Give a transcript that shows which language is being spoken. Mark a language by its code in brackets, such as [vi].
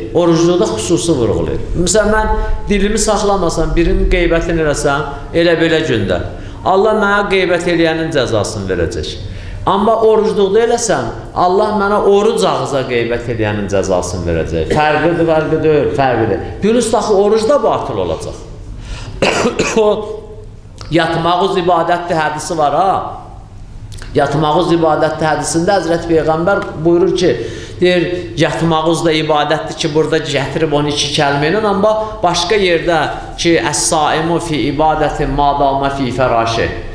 [az] Orucluqda xüsusi vurğulayır. Məsələn, mən dilimi saxlamasam, birinin qeybətini eləsəm, elə belə gündə. Allah mənə qeybət eləyənin cəzasını verəcək. Amma orucluqda eləsəm, Allah mənə oruc ağıza qeybət eləyənin cəzasını verəcək. Fərqidir. Bilirsiniz, axı orucda batıl olacaq. O yatmağız ibadətli hədisi var ha. Yatmağız ibadətli hədisində Həzrət Peyğəmbər buyurur ki, deyir, yatmağız da ibadətdir ki, burada gətirib 12 kəlmə ilə, amma başqa yerdə ki, [ar] əs-saimu fi ibadətin madamə fi fəraşi.